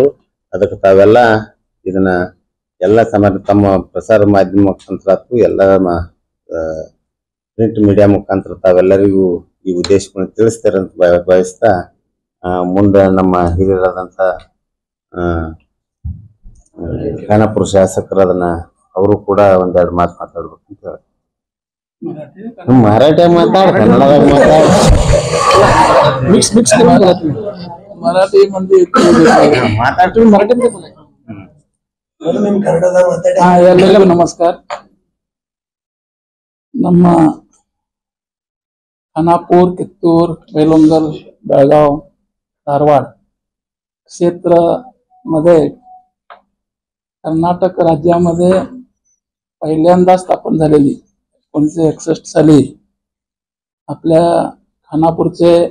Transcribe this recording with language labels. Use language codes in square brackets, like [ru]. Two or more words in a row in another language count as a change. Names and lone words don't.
[kn] ಅದಕ್ಕೆ ತಾವೆಲ್ಲ ಇದನ್ನ ಎಲ್ಲ ತಮ್ಮ ಪ್ರಸಾರ ಮಾಧ್ಯಮ ಮುಖಾಂತರ ಎಲ್ಲ ಪ್ರಿಂಟ್ ಮೀಡಿಯಾ ಮುಖಾಂತರ ತಾವೆಲ್ಲರಿಗೂ ಈ ಉದ್ದೇಶಗಳನ್ನು ತಿಳಿಸ್ತಾರಂತ ಬಯಸ್ತಾ ಮುಂದೆ ನಮ್ಮ ಹಿರಿಯರಾದಂತ ಖಾನಾಪುರ ಶಾಸಕರು ಅವರು ಕೂಡ ಒಂದೆರಡು ಮಾತು ಮಾತಾಡ್ಬೇಕು ಅಂತ ಹೇಳಿ. ಮರಾಠಿ ಮಾತಾಡ, ಕನ್ನಡದಾಗ ಮಾತಾಡ, [mr] मराठी मध्ये [kn] ಎಲ್ಲರಿಗೂ ನಮಸ್ಕಾರ. [mr] ನಮ್ಮ खानापूर, कित्तूर, बेलवंगल, बेळगाव, धारवाड क्षेत्रामध्ये कर्नाटक राज्यामध्ये पहिल्यांदा स्थापन झालेली 1961 साली आपल्या खानापूरचे